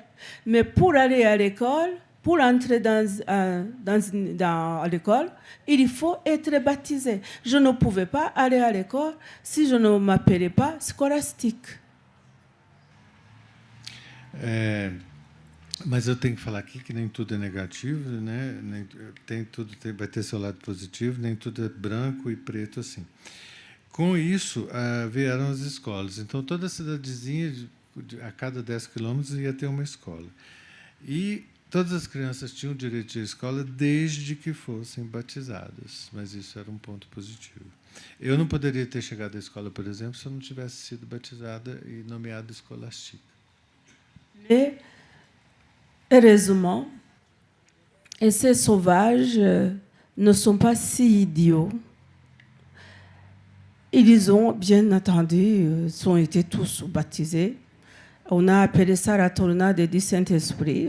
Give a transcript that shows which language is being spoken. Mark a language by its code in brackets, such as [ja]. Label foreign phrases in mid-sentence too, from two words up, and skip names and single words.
[fr] Mais pour aller à l'école, pour entrer dans l'école, il faut être baptisé. Je ne pouvais pas aller à l'école si je ne m'appelais pas scolastique. [pt] Mas eu tenho que falar aqui que nem tudo é negativo, né? Vai ter seu lado positivo, nem tudo é branco e preto assim. Com isso, vieram as escolas. Então, toda cidadezinha, a cada 10 quilômetros, ia ter uma escola. E todas as crianças tinham direito de ir à escola desde que fossem batizadas. Mas isso era um ponto positivo. Eu não poderia ter chegado à escola, por exemplo, se eu não tivesse sido batizada e nomeada escolástica. [fr] Heureusement, et ces sauvages ne sont pas si idiots. Ils ont, bien entendu, sont été tous baptisés. On a appelé ça la tornade du Saint-Esprit.